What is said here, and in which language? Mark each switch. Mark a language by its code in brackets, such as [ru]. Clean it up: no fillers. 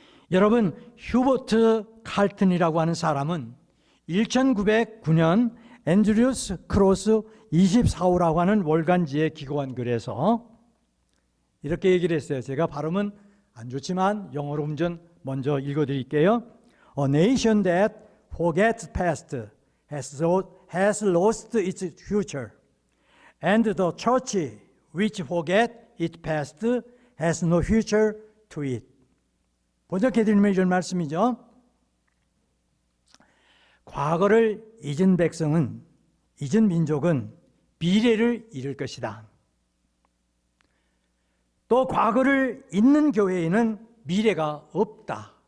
[ko] 여러분, 휴버트 칼튼이라고 하는 사람은 1909년 앤드류스 크로스 24호라고 하는 월간지에 기고한 글에서 이렇게 얘기를 했어요. 제가 발음은 안 좋지만 영어로 먼저 읽어드릴게요. [en] A nation that forgets past has lost its future, and the church which forgets its past has no future to it. [ko] 번역해드리면 이런 말씀이죠. 과거를 잊은 백성은, 잊은 민족은 미래를 잃을 것이다. 또 과거를 잊는 교회에는 미래가 없다.